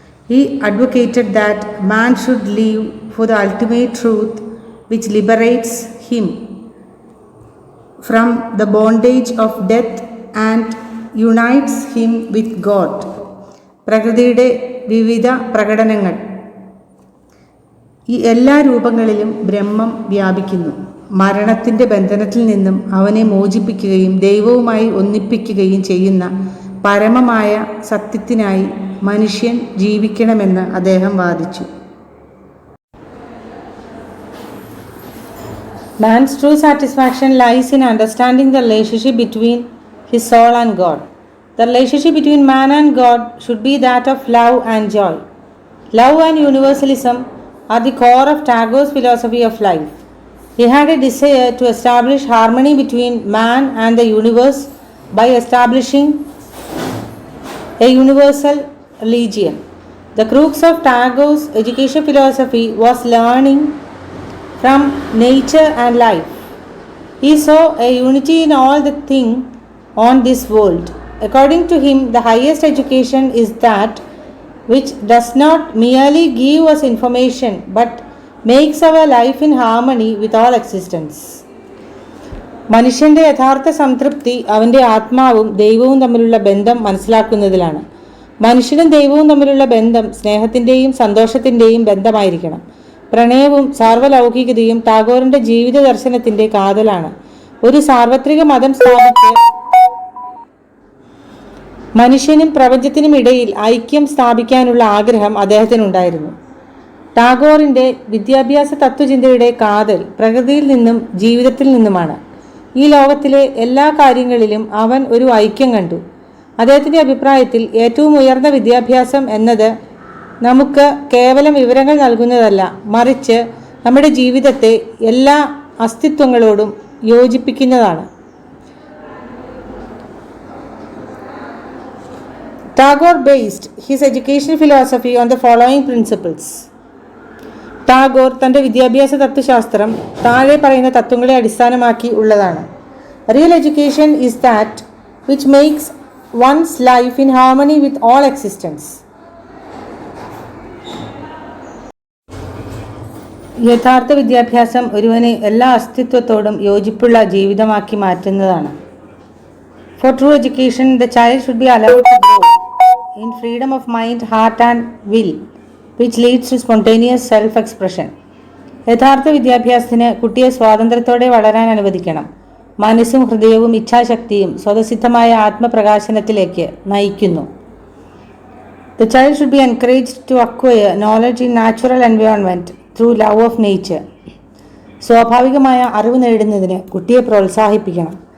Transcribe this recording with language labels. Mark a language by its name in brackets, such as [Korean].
[English] He advocated that man should live for the ultimate truth which liberates him from the bondage of death and unites him with God. [Malayalam] പ്രകൃതിയുടെ വിവിധ പ്രകടനങ്ങൾ, ഈ എല്ലാ രൂപങ്ങളിലും ബ്രഹ്മം വ്യാപിക്കുന്നു. മരണത്തിൻ്റെ ബന്ധനത്തിൽ നിന്നും അവനെ മോചിപ്പിക്കുകയും ദൈവവുമായി ഒന്നിപ്പിക്കുകയും ചെയ്യുന്ന പരമമായ സത്യത്തിനായി മനുഷ്യൻ ജീവിക്കണമെന്ന് അദ്ദേഹം വാദിച്ചു. [English] Man's true satisfaction lies in understanding the relationship between his soul and God. The relationship between man and God should be that of love and joy. Love and universalism are the core of Tagore's philosophy of life. He had a desire to establish harmony between man and the universe by establishing a universal religion. The crux of Tagore's education philosophy was learning from nature and life. He saw a unity in all the things on this world. According to him, the highest education is that which does not merely give us information but makes our life in harmony with all existence. [Malayalam] മനുഷ്യൻ്റെ യഥാർത്ഥ സംതൃപ്തി അവൻ്റെ ആത്മാവും ദൈവവും തമ്മിലുള്ള ബന്ധം മനസ്സിലാക്കുന്നതിലാണ്. മനുഷ്യനും ദൈവവും തമ്മിലുള്ള ബന്ധം സ്നേഹത്തിൻ്റെയും സന്തോഷത്തിൻ്റെയും ബന്ധമായിരിക്കണം. പ്രണയവും സാർവലൗകികതയും ടാഗോറിൻ്റെ ജീവിത ദർശനത്തിൻ്റെ കാതലാണ്. ഒരു സാർവത്രിക മതം സ്ഥാപിച്ച് മനുഷ്യനും പ്രപഞ്ചത്തിനും ഇടയിൽ ഐക്യം സ്ഥാപിക്കാനുള്ള ആഗ്രഹം അദ്ദേഹത്തിനുണ്ടായിരുന്നു. ടാഗോറിൻ്റെ വിദ്യാഭ്യാസ തത്വചിന്തയുടെ കാതൽ പ്രകൃതിയിൽ നിന്നും ജീവിതത്തിൽ നിന്നുമാണ്. ഈ ലോകത്തിലെ എല്ലാ കാര്യങ്ങളിലും അവൻ ഒരു ഐക്യം കണ്ടു. അദ്ദേഹത്തിൻ്റെ അഭിപ്രായത്തിൽ ഏറ്റവും ഉയർന്ന വിദ്യാഭ്യാസം എന്നത് നമുക്ക് കേവലം വിവരങ്ങൾ നൽകുന്നതല്ല, മറിച്ച് നമ്മുടെ ജീവിതത്തെ എല്ലാ അസ്തിത്വങ്ങളോടും യോജിപ്പിക്കുന്നതാണ്. [English] Tagore based his educational philosophy on the following principles. [Malayalam] Tagore തൻ്റെ വിദ്യാഭ്യാസ തത്വശാസ്ത്രം താഴെ പറയുന്ന തത്വങ്ങളെ അടിസ്ഥാനമാക്കി ഉള്ളതാണ്. [English] Real education is that which makes one's life in harmony with all existence. [Malayalam] യഥാർത്ഥ വിദ്യാഭ്യാസം ഒരുവനെ എല്ലാ അസ്തിത്വത്തോടും യോജിപ്പുള്ള ജീവിതമാക്കി മാറ്റുന്നതാണ്. [English] For true education, the child should be allowed to grow in freedom of mind, heart and will, which leads to spontaneous self-expression. [Malayalam] യഥാർത്ഥ വിദ്യാഭ്യാസത്തിന് കുട്ടിയെ സ്വാതന്ത്ര്യത്തോടെ വളരാൻ അനുവദിക്കണം. മനസ്സും ഹൃദയവും ഇച്ഛാശക്തിയും സ്വതസിദ്ധമായ ആത്മപ്രകാശനത്തിലേക്ക് നയിക്കുന്നു. [English] The child should be encouraged to acquire knowledge in natural environment through love of nature. [Malayalam] സ്വാഭാവികമായ അറിവ് നേടുന്നതിന് കുട്ടിയെ പ്രോത്സാഹിപ്പിക്കണം.